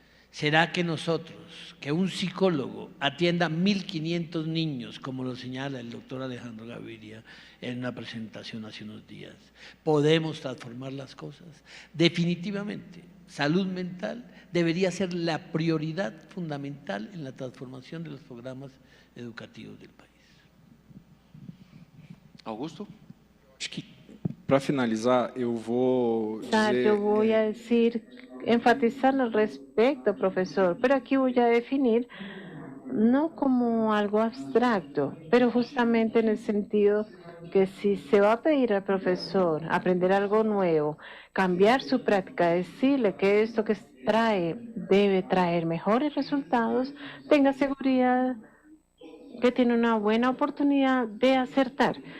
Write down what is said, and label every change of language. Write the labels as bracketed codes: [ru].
[es] ¿Será que nosotros, que un psicólogo atienda 1.500 niños, como lo señala el doctor Alejandro Gaviria en una presentación hace unos días, podemos transformar las cosas? Definitivamente, salud mental debería ser la prioridad fundamental en la transformación de los programas educativos del país. Augusto? [pt] Acho que, para finalizar, eu vou dizer... [es] Yo voy a decir, enfatizar al respecto, profesor, pero aquí voy a definir no como algo abstracto, pero justamente en el sentido que si se va a pedir al profesor aprender algo nuevo, cambiar su práctica, decirle que esto que debe traer mejores resultados, tenga seguridad que tiene una buena oportunidad de acertar.